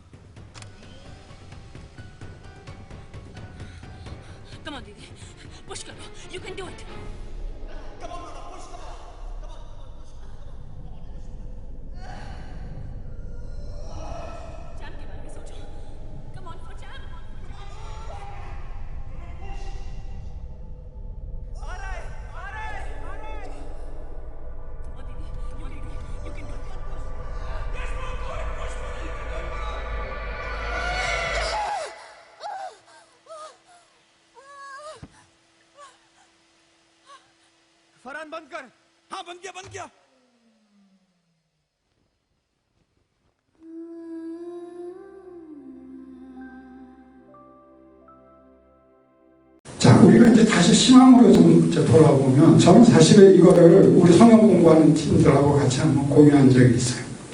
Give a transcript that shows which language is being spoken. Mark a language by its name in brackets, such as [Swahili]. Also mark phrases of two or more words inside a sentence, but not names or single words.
[English] come on [Hindi] दीदी पुश करो [English] you can do it [Hindi] जैम के बारे में सोचो [English] come on for Jam come on दीदी you can do it [Hindi] फरहान बंद कर हाँ बंद किया [Korean] 자, 우리가 이제 다시 신앙으로 좀 이제 돌아보면 저는 사실 이거를 우리 성경 공부하는 팀들하고 같이 한번 공유한 적이 있어요.